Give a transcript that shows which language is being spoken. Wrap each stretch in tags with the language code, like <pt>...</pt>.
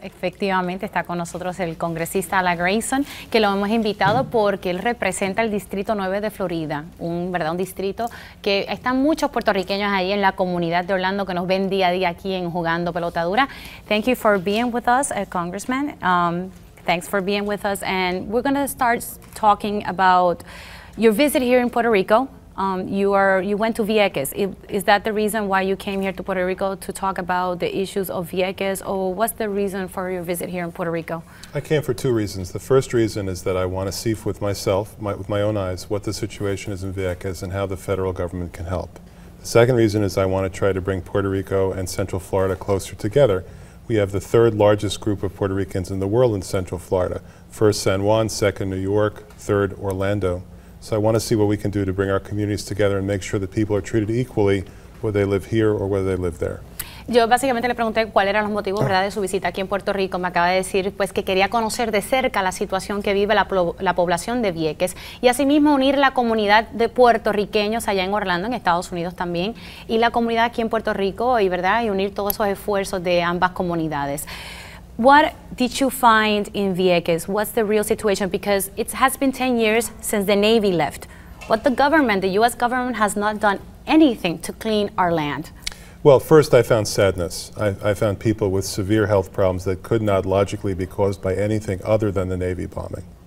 <es>Efectivamente está con nosotros el congresista Grayson, que lo hemos invitado porque él representa el Distrito 9 de Florida, un distrito que están muchos puertorriqueños ahí en la comunidad de Orlando que nos ven día a día aquí en Jugando Pelota Dura.</es> <en>Thank you for being with us, Congressman. Thanks for being with us, and we're going to start talking about your visit here in Puerto Rico. You went to Vieques. Is that the reason why you came here to Puerto Rico, to talk about the issues of Vieques, or what's the reason for your visit here in Puerto Rico? I came for two reasons. The first reason is that I want to see with with my own eyes, what the situation is in Vieques and how the federal government can help. The second reason is I want to try to bring Puerto Rico and Central Florida closer together. We have the third largest group of Puerto Ricans in the world in Central Florida. First San Juan, second New York, third Orlando. So I want to see what we can do to bring our communities together and make sure that people are treated equally whether they live here or whether they live there.</en> <es>Yo básicamente le pregunté cuáles eran los motivos, ¿verdad?, de su visita aquí en Puerto Rico. Me acaba de decir pues que quería conocer de cerca la situación que vive la población de Vieques y asimismo unir la comunidad de puertorriqueños allá en Orlando, en Estados Unidos también, y la comunidad aquí en Puerto Rico, y unir todos esos esfuerzos de ambas comunidades.</es> <en>What did you find in Vieques? What's the real situation? Because it has been 10 years since the Navy left, but the government, the U.S. government, has not done anything to clean our land. Well, first I found sadness. I found people with severe health problems that could not logically be caused by anything other than the Navy bombing.</en>